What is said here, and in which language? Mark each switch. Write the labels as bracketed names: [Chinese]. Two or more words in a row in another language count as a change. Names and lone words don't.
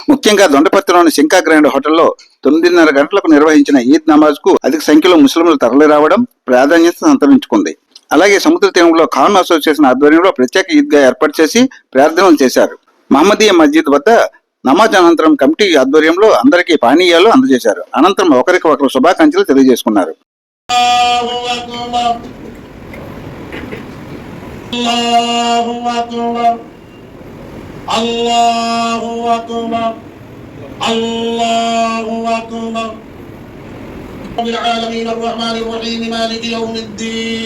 [Telugu] ముఖ్యంగా దొండపర్తిలోని శంకా గ్రాండ్ హోటల్లో 9:30 గంటలకు నిర్వహించిన ఈద్ నమాజ్ కు అధిక సంఖ్యలో ముస్లింలు తరలి రావడం ప్రాధాన్యత సంతరించుకుంది. అలాగే సముద్ర తీరంలో ఖాన్ అసోసియేషన్ ఆధ్వర్యంలో ప్రత్యేక ఈద్గా ఏర్పాటు చేసి ప్రార్థనలు చేశారు. మహమ్మదీయ మస్జిద్ వద్ద నమాజ్ అనంతరం కమిటీ ఆధ్వర్యంలో అందరికీ పానీయాలు అందజేశారు. అనంతరం ఒకరికి ఒకరు శుభాకాంక్షలు తెలియజేసుకున్నారు. [Arabic] الله أكبر، الله أكبر. رب العالمين الرحمن الرحيم مالك يوم الدين.